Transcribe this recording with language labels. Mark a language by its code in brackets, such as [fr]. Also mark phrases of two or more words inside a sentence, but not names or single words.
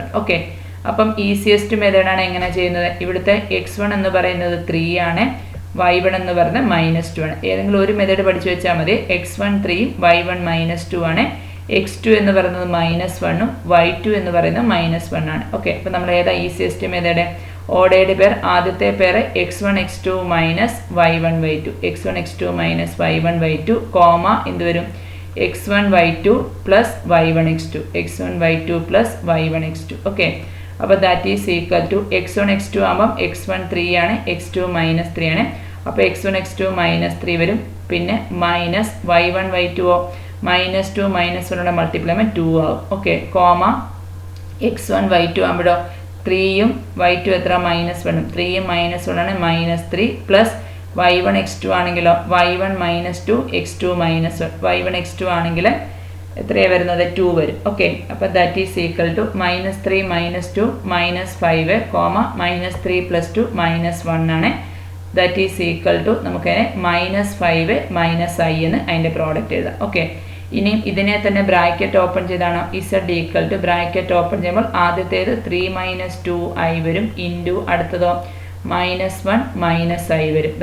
[ml] ഓക്കെ, അപ്പം [en] easiest methodaanu [ml] എങ്ങനെ ചെയ്യുന്നത്? ഇവിടുത്തെ x1 എന്ന് പറയുന്നത് 3 ആണ്, y1 എന്ന് പറയുന്നത് -2 ആണ്. ഏതെങ്കിലും ഒരു മെത്തേഡ് പഠിച്ചു വെച്ചാൽ മതി. x1 3ഉം y1 -2 ആണ്, x2 എന്ന് പറയുന്നത് -1ഉം y2 എന്ന് പറയുന്നത് -1 ആണ്. ഓക്കെ, അപ്പം നമ്മൾ ഏതാ [en] easiest method? ordered pair [ml] ആദ്യത്തെ പെയർ x1 x2 -y1 y2 x1 x2 -y1 y2, എന്ത് വരും? x1 y2 പ്ലസ് y1 x2 x1 y2 പ്ലസ് y1 x2. ഓക്കെ, അപ്പോൾ [en] that is equal to [ml] x1 x2 ആകുമ്പം x1 3 ആണ്, x2 -3 ആണ്. അപ്പോൾ x1 x2 -3 വരും. പിന്നെ മൈനസ് y1 y2 -2 -1 മൾട്ടിപ്ലൈ ചെയ്യുമ്പോൾ 2 ആകും. ഓക്കെ, x1 y2 ആകുമ്പോഴോ 3യും y2 എത്ര? -1ഉം 3യും -1 ആണ്, -3 പ്ലസ് y1 x2 ആണെങ്കിലോ y1 -2 x2 -1 y1 x2 ആണെങ്കിൽ എത്രയാണ് വരുന്നത് 2 വരും. ഓക്കെ, അപ്പോൾ [en] that is equal to [ml] -3 -2 -5 -3 + 2 -1 ആണ്. [en] that is equal to [ml] നമുക്കതിനെ -5 - i എന്ന് അതിൻ്റെ പ്രോഡക്റ്റ് എഴുതാം. ഓക്കെ, ഇനി ഇതിനെ തന്നെ [en] bracket open [ml] ചെയ്താണോ z [en] equal to bracket open [ml] ചെയ്യുമ്പോൾ ആദ്യത്തേത് 3 - 2i വരും ഇൻറ്റു അടുത്തതോ -1 - i വരും.